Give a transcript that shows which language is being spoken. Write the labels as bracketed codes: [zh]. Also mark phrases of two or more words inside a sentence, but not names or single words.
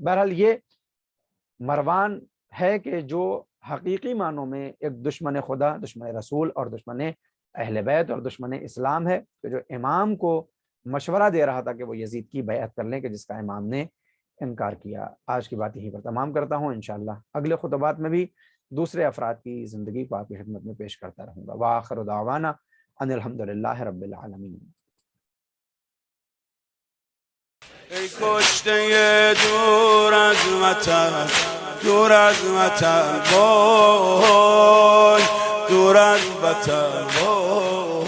[ur] بہرحال یہ مروان ہے کہ جو حقیقی معنوں میں ایک دشمن خدا، دشمن رسول اور دشمن اہل بیت اور دشمن اسلام ہے، کہ جو امام کو مشورہ دے رہا تھا کہ وہ یزید کی بیعت کر لیں، کہ جس کا امام نے انکار کیا۔ آج کی بات یہیں پر تمام کرتا ہوں، انشاءاللہ اگلے خطبات میں بھی دوسرے افراد کی زندگی کو آپ کی خدمت میں پیش کرتا رہوں گا۔ [ar] وآخر دعوانا ان الحمدللہ رب العالمین۔ [fa] ای کشته دور از وطن، دور از وطن، وای دور از وطن، وای